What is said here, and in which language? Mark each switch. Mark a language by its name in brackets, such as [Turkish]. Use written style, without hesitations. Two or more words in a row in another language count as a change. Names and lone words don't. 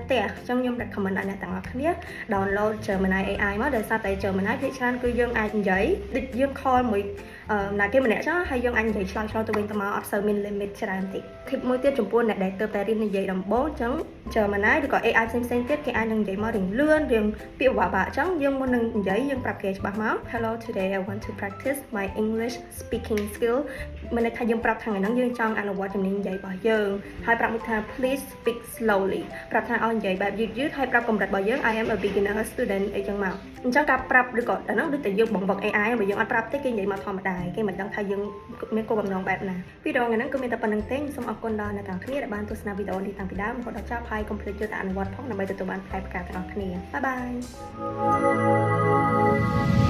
[Khmer] ផ្ទះអញ្ចឹងខ្ញុំ recommend ឲ្យអ្នកទាំងអស់គ្នា download Gemini AI មកដោយសារតែ Gemini ភាគច្រើនគឺយើងអាចនិយាយដូចយើង call មួយណាគេម្នាក់ចឹងហើយយើងអាចនិយាយឆ្លើយទៅវិញទៅមកអត់សូវមាន limit ច្រើនទេ tip មួយទៀតចំពោះអ្នកដែលទើបតែរៀននិយាយដំបូងអញ្ចឹង Gemini ឬក៏ AI ផ្សេងទៀតគេអាចនឹងនិយាយមករៀងលឿនរៀងពាក្យបាក់អញ្ចឹងយើងមុននឹងនិ យាយយើងប្រាប់គេច្បាស់មក [English] Hello today I want to practice my English speaking skill [Khmer] មិនន័យថាយើងប្រាប់ថ្ងៃហ្នឹងយើងចង់អនុវ ត្តជំនាញនិយាយរបស់យើងហើយប្រាប់មួយថា [English] please speak slowly [Khmer] ប្រាប់ថាឲ្យនិយាយបែបយឺតហើយប្រាប់កម្រិតរបស់យើង [English] I am a beginner student [Khmer] អីចឹងមកអញ្ចឹងការប្រាប់ឬក៏ដល់ហ្នឹងដូចតែយើងបង្វឹក AI បើយើងអត់ប្រាប់ទេគេនិយាយមកធម្មតាគេមិនដឹងថាយើងមានគោលបំណងបែបណាវីដេអូថ្ងៃហ្នឹងគឺមានតែប៉ុណ្្នឹងទេសូមអរគុណដល់អ្នកទាំងគ្នាដែលបានទស្សនាវីដេអូនេះតាំងពីដើមរហូតដល់ចប់ហើយកុំភ្លេចយកទៅអនុវត្តផងដើម្បីទទួលបានផ្លែផ្កាទាំងអស់គ្នា [English] bye bye